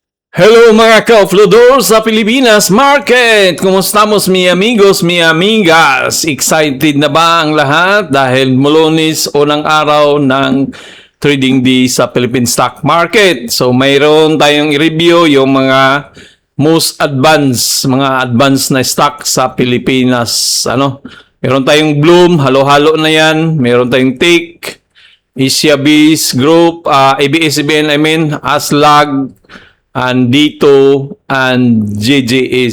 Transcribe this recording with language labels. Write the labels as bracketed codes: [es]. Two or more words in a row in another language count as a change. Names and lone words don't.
[tl] Hello mga ka-offloador sa Pilipinas Market! [es] Kumustamos mi amigos, mi amigas? [tl] Excited na ba ang lahat dahil Lunes unang araw ng [en] trading day [tl] sa Philippine Stock Market. So mayroon tayong i-review yung mga [en] most advanced, [tl] na stock sa Pilipinas. Meron tayong Bloom, halo-halo na yan. Meron tayong Tick, Asia-Biz Group, ABS-CBN, Aslag, and Dito and JJS.